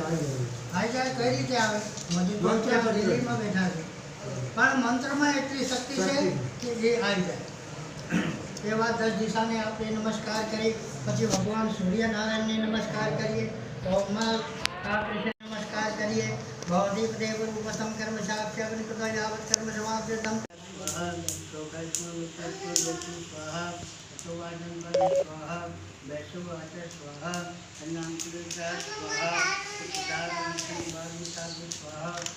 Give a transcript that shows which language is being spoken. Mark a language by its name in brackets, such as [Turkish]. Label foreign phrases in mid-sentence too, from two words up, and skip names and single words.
[Gujarati] કઈ રીતે આવે? મોદી દિલ્હીમાં બેઠા છે પણ મંત્રમાં એટલી શક્તિ છે કે એ આવી જાય. એ વાત 10 દિશાને આપણે નમસ્કાર કરી. પછી ભગવાન સૂર્યનારાયણને નમસ્કાર કરીએ. તો આપણે નમસ્કાર કરીએ. चाहिए। [Sanskrit] भवदीप देव रूपसम कर्म साक्ष्य कृत यावत् कर्म समाप्यतम स्वाहा स्वाहा स्वाहा वैश्वाच स्वाहा अन्नांकुलिका स्वाहा स्वाहा